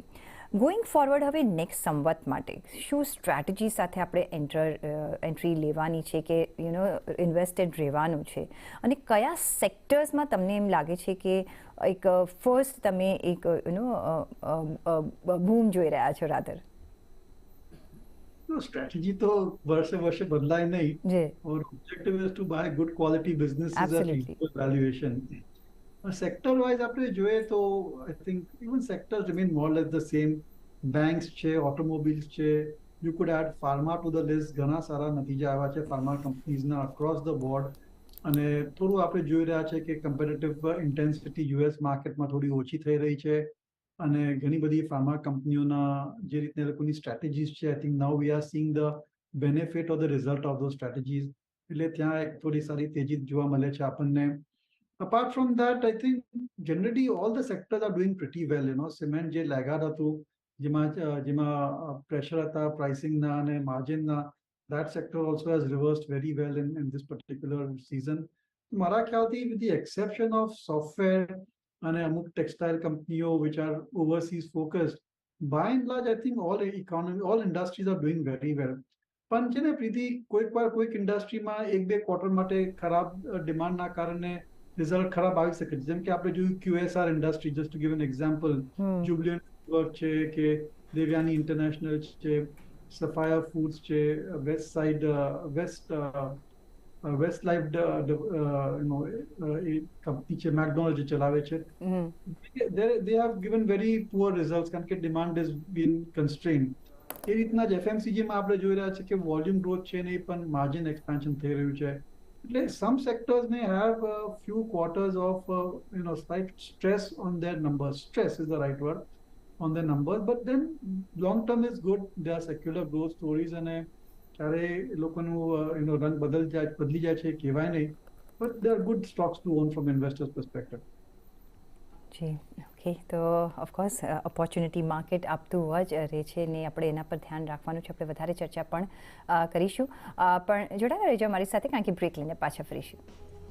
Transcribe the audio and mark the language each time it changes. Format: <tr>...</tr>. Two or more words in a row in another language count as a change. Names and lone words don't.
<en>going forward</en> <gu>હવે નેક્સ્ટ સંવત માટે શું સ્ટ્રેટેજી સાથે આપણે એન્ટ્રી લેવાની છે કે ઇન્વેસ્ટેડ રહેવાનું છે, અને કયા સેક્ટર્સમાં તમને એમ લાગે છે કે એક ફર્સ્ટ તમે એક બૂમ જોઈ રહ્યા છો? રાધર સ્ટ્રેટેજી તો વર્ષે બદલાય નહીં,</gu> <en>और objective is to buy good quality businesses at equal valuation. sector wise</en> <gu>આપણે જોઈએ તો</gu> <en>I think even sectors remain more less the same. બેંક્સ છે, ઓટોમોબાઈલ્સ છે, you could add pharma to the list.</en> <gu>ઘણા સારા નતીજા આવ્યા છે ફાર્મા કંપનીઝના</gu> <en>across the board.</en> <gu>અને થોડું આપણે જોઈ રહ્યા છે કે</gu> <en>comparative intensity</en> <gu>યુએસ માર્કેટમાં થોડી ઓછી થઈ રહી છે, અને ઘણી બધી ફાર્મા કંપનીઓના જે રીતના એ લોકોની સ્ટ્રેટેજીસ છે</gu> <en>I think now we are seeing the benefit of the result of those strategies.</en> <gu>એટલે ત્યાં એક થોડી સારી તેજી જોવા મળે છે આપણને.</gu> <en>Apart from that, I think generally all the sectors are doing pretty well.</en> <gu>Cement જે લાગાડ હતું જેમાં પ્રેશર હતા પ્રાઇસિંગના અને માર્જિનના,</gu> <en>that sector also has reversed very well in this particular season.</en> <gu>મારા ખ્યાલથી</gu> <en>with the exception of software</en> <gu>અને અમુક ટેક્સટાઇલ કંપનીઓ</gu> <en>which are overseas focused, by and large I think all industries are doing very well.</en> <gu>પણ છે ને પ્રીતિ, કોઈક ઇન્ડસ્ટ્રીમાં એક બે ક્વાર્ટર માટે ખરાબ ડિમાન્ડના કારણે રિઝલ્ટ ખરાબ આવી શકે છે. જેમ કે આપણે જોયું QSR ઇન્ડસ્ટ્રી,</gu> <en>just to give an example,</en> <gu>જુબિલન્ટ વર્ક છે કે દેવ્યાની ઇન્ટરનેશનલ છે, સફાયર ફૂડ્સ છે, વેસ્ટ સાઇડ વેસ્ટ લાઈફ એ કંપની છે, મેકડોનલ્ડ જે ચલાવે છે,</gu> <en>they have given very poor results</en> <gu>કારણ કે</gu> <en>demand has been constrained.</en> <gu>એ રીતના જ FMCG માં આપણે જોઈ રહ્યા છે કે</gu> <en>volume growth</en> <gu>છે ને એ પણ</gu> <en>margin expansion</en> <gu>થઈ રહ્યું છે.</gu> <en>એટલે some sectors may have a few quarters of slight stress on their numbers. Stress is the right word on their numbers, but then long term is good. There are secular growth stories</en> <gu>અને ક્યારે લોકોનું રંગ બદલી જાય છે કહેવાય નહીં,</gu> <en>but they are good stocks to own from investors perspective.</en> <gu>જી ઓકે, તો</gu> <en>of course opportunity market</en> <gu>આપતું જ રહે છે ને આપણે એના પર ધ્યાન રાખવાનું છે. આપણે વધારે ચર્ચા પણ કરીશું, પણ જોડાયેલા રહેજો અમારી સાથે કારણ કે બ્રેક લઈને પાછા ફરીશું.</gu>